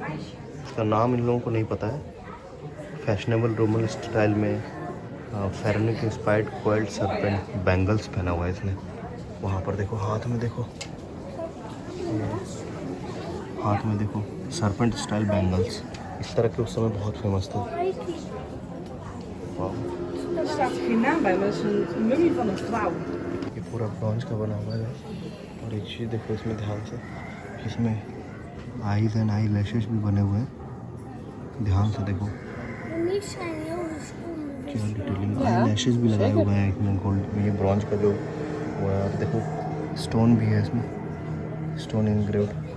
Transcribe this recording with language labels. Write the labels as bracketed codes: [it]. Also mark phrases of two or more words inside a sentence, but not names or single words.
[hi] इसका नाम इन लोगों को नहीं पता है। [en] fashionable Roman style [hi] में [en] Pharaonic inspired coiled serpent bangles [hi] पहना हुआ है इसने। वहाँ पर देखो, हाथ में देखो, हाथ में देखो, [en] serpent style bangles. [hi] इस तरह के उस समय बहुत फेमस थे। वाह, [nl] Er staat geen naam bij, maar het is een mummie van een vrouw. [hi] ये पूरा ब्रॉन्ज का बना हुआ है। और एक चीज़ देखो इसमें ध्यान से, इसमें [en] eyes and eyelashes [hi] भी बने हुए हैं। ध्यान से देखो क्या डिटेलिंग, [en] eyelashes [hi] भी लगाए हुए हैं इसमें गोल्ड में। ये ब्रॉन्ज का जो वो है, और देखो स्टोन भी है इसमें, [en] stone engraved.